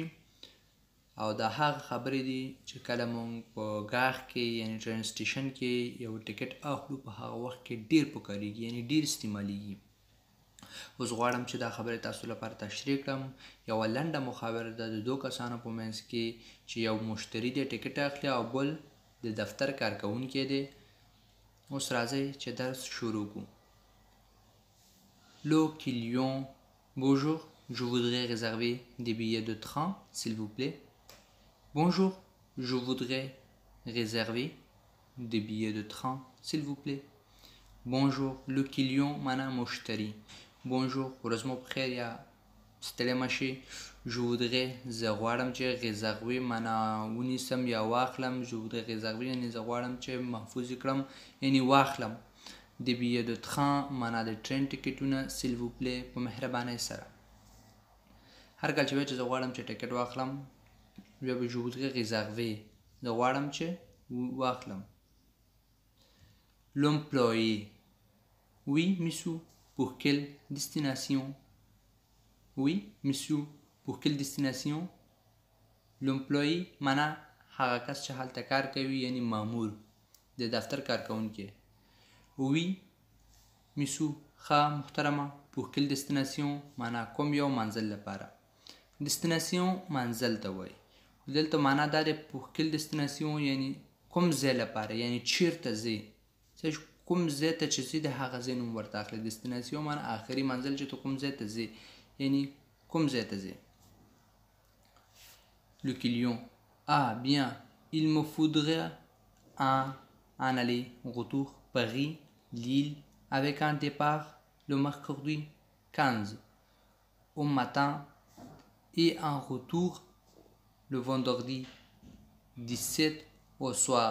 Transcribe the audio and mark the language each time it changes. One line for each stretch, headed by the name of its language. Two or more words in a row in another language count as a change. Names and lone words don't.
Pashto: او دا هغه خبرې دي چې کله مونږ په ګاغ کې یعنی ټرین سټیشن کې یو ټکټ اخلو په هغه وخت کې ډېر پکارېږي، یعنی ډېر استعمالیږي. اوس غواړم چې دا خبرې تاسو لپاره تشریح کړم. یوه لنډه محاوره ده د دو کسانو په منځ کې چې یو مشتری دی ټکټ اخلي او بل د دفتر کارکوونکی دی. اوس راځئ چې درس شروع کړو.
French: Le client, bonjour, je voudrais réserver des billets de train, s'il vous plaît. Bonjour, je voudrais réserver des billets de train, s'il vous plaît. Bonjour, le client
Pashto: معنا مشتری. Bonjour, ورځ مو بخیر یا ستړی مه شئ.
French: Je voudrais
Pashto: زه غواړم چې réserver معنا ونیسم یا واخلم.
French: Je voudrais réserver
Pashto: یعنی زه غواړم چې محفوظ کړم یعنی واخلم. د
French: billets de train
Pashto: معنا د ټرین ټکټونه.
French: s'il vous plaît
Pashto: په مهربانۍ سره. هر کله چې وایي چې زه غواړم چې ټکټ واخلم بیا به
French: je voudrais réserver
Pashto: زه غواړم چې واخلم.
French: L'employé. Oui, monsieur. Pour quelle destination? Oui, monsieur. Pour quelle destination?
Pashto: L'employé معنا هغه کس چې هلته کار کوي یعنی مامور د دفتر کارکوونکی.
French: Oui, monsieur.
Pashto: ښه محترمه.
French: Pour quelle destination
Pashto: معنا کوم یو منزل لپاره. destination منزل ته وایي. دلته معنا دا دی
French: pour quelle destination
Pashto: یعنی کوم ځای لپاره یعنی چیرته ځې. کوم ځای ته چې ځې د هغه ځای نوم ورته اخلي. destination معنا آخري منزل چې ته کوم ځای ته ځې یعنی کوم ځای ته ځې.
French: Le client. Ah bien, il me faudrait un aller-retour Paris-Lille avec un départ le mercredi 15 au matin et un retour le vendredi 17 au soir.